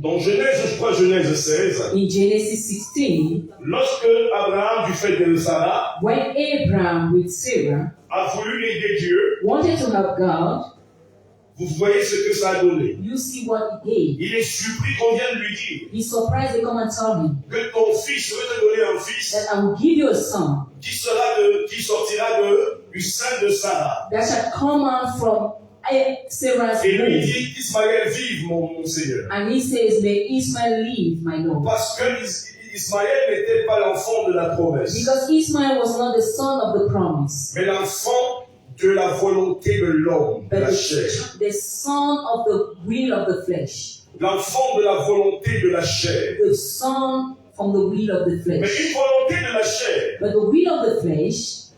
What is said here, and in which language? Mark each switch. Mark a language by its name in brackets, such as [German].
[French] Dans Genèse, je crois Genèse 16, [English] In Genesis 16, [French] lorsque Abraham, du fait de Sarah, [English] when Abraham with Sarah [French] a voulu aider Dieu, [English] wanted to help God, [French] vous voyez ce que ça a donné. [English] you see what he gave. [French] Il est surpris qu'on vienne lui dire [English] He's surprised they come and tell him [French] que ton fils, je vais te donner un fils [English] that I will give you a son [French] qui sortira du sein de Sarah. [English] that shall come out from Sarah's [French] Et lui [English] womb. [French] dit qu'Ismaël vive, mon Seigneur. [English] And he says, may Ismael live, my Lord. [French] Parce que Ismaël n'était pas l'enfant de la promesse, [English] Because Ismael was not the son of the promise, [French] mais l'enfant de la volonté de l'homme, de [English] but [French] la chair. [English] the son of the will of the flesh. [French] L'enfant de la volonté de la chair. [English] The son from the will of the [French] Mais [English] flesh. [French] une volonté de la chair [English] But the will of the flesh,